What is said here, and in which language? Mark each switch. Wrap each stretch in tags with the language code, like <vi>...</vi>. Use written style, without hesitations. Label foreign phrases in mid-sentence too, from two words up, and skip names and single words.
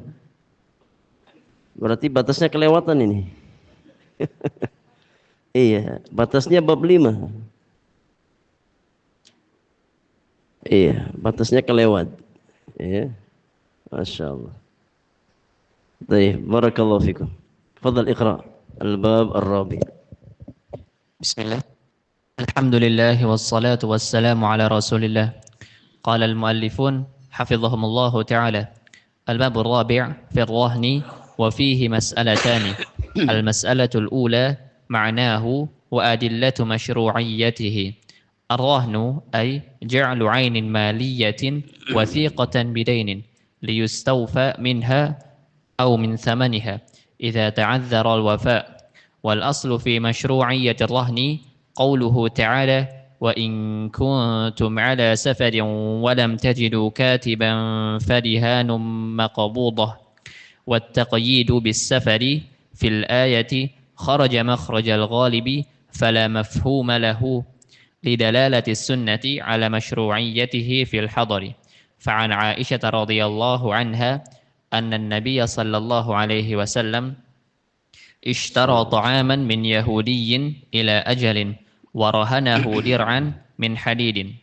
<id>Berarti batasnya kelewatan ini. Iya, batasnya bab 5. Iya, batasnya kelewat.</id> <ar>Iya. ما شاء الله. طيب. بارك الله فيكم. تفضل اقرأ. الباب الرابع. Bismillah. الحمد لله والصلاة والسلام على رسول الله. قال المؤلفون حفظهم الله تعالى. الباب الرابع في الرهن وفيه مسألتان. المسألة الأولى معناه وأدلة مشروعيته. الرهن أي جعل عين مالية وثيقة بدين ليستوفى منها أو من ثمنها إذا تعذر الوفاء والأصل في مشروعية الرهن قوله تعالى وإن كنتم على سفر ولم تجدوا كاتبا فرهان مقبوضة والتقييد بالسفر في الآية خرج مخرج الغالب فلا مفهوم له لدلالة السنة على مشروعيته في الحضر فعن عائشة رضي الله عنها أن النبي صلى الله عليه وسلم اشترى طعاما من يهودي إلى أجل ورهنه درعا من حديد.</ar>